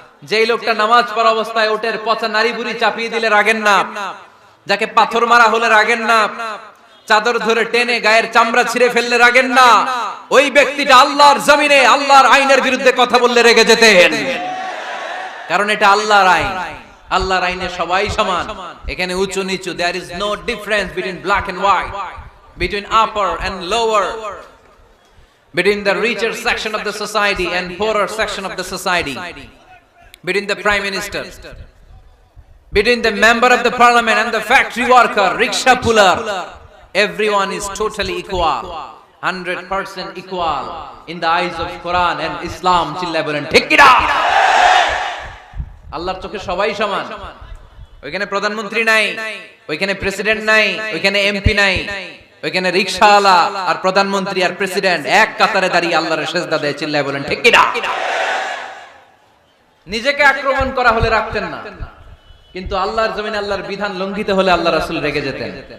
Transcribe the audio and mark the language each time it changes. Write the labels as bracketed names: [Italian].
[Bangla] যেই লোকটা নামাজ পড়া অবস্থায় ওটের পচা নারী বুড়ি চাপিয়ে দিলে রাগেন না, যাকে পাথর মারা হলে রাগেন না, চাদর ধরে টেনে গায়ের চামড়া ছিঁড়ে ফেললে রাগেন না, ওই ব্যক্তিটা আল্লাহর জমিনে আল্লাহর আইনের বিরুদ্ধে কথা বললে রেগে যেতেন। কারণ এটা আল্লাহর আইন, আল্লাহর আইনে সবাই সমান। এখানে উঁচু নিচু, [English] there is no difference between black and white, between upper and lower, between the richer section of the society and poorer section of the society, between the prime minister, between the member of the parliament and the factory worker, rickshaw puller. Everyone is totally equal, 100% equal in the eyes of Quran and Islam. [Bangla] চিল্লায় বলেন ঠিক কি না? আল্লাহর চোখে সবাই সমান। ওইখানে প্রধানমন্ত্রী নাই, ওইখানে প্রেসিডেন্ট নাই, ওইখানে এমপি নাই, ওইখানে রিকশাওয়ালা আর প্রধানমন্ত্রী আর প্রেসিডেন্ট এক কাতারে দাঁড়িয়ে আল্লাহর সিজদা দেয়। চিল্লায় বলেন ঠিক কি না? নিজেকে আক্রমণ করা হলে রাখতেন না, কিন্তু আল্লাহর জমিনে আল্লাহর বিধান লঙ্ঘিত হলে আল্লাহ রাসূল রেগে যেতেন।